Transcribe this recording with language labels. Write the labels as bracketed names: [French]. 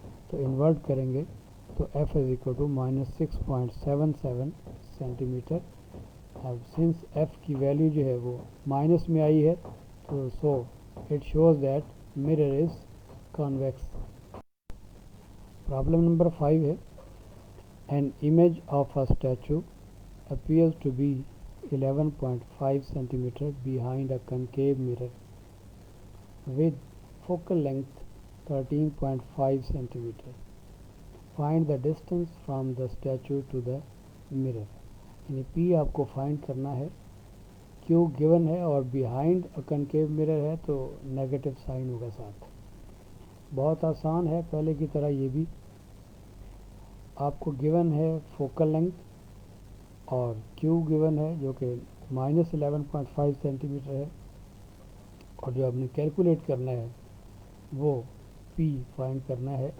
[Hindi] तो इन्वर्ट करेंगे तो F is equal to -6.77 centimetre. अब सिंस F की वैल्यू जो है वो माइनस में आई है तो [English] So it shows that mirror is convex. [Hindi] Problem number 5 है. [English] An image of a statue appears to be 11.5 centimeter behind a concave mirror with focal length 13.5 centimeter. Find the distance from the statue to the mirror. [Hindi] यानी P आपको find करना है. Q given है और behind a concave mirror है तो negative sign होगा साथ. बहुत आसान है, पहले की तरह ये भी. आपको गिवन है फोकल लेंथ और Q गिवन है जो कि -11.5 सेंटीमीटर है और जो आपने कैलकुलेट करना है वो P फाइंड करना है.